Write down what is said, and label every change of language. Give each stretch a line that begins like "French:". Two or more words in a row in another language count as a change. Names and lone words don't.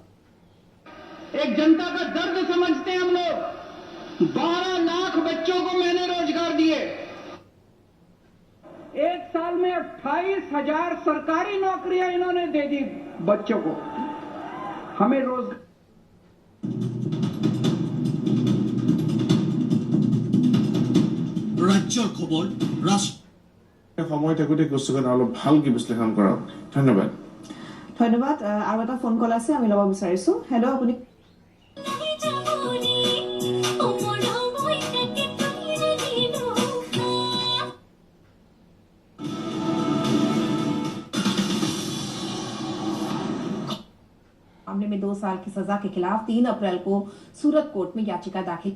Hindi: एक जनता का दर्द समझते हैं हम लोग। 12 लाख बच्चों को मैंने रोजगार दिए। एक साल में 28,000 सरकारी नौकरियां इन्होंने दे दी बच्चों को। हमें रोजगार
Assamese: ৰাজ্যৰ খবৰ সময় থাকোঁতে বস্তুখন অলপ ভালকৈ বিশ্লেষণ কৰক। ধন্যবাদ। ধন্যবাদ। আৰু এটা ফোন কল আছে, আমি ল'ব বিচাৰিছো। হেল্ল', আপুনি
Hindi: मामले में 2 साल की सजा के खिलाफ 3 अप्रैल को सूरत कोर्ट में याचिका दाखिल।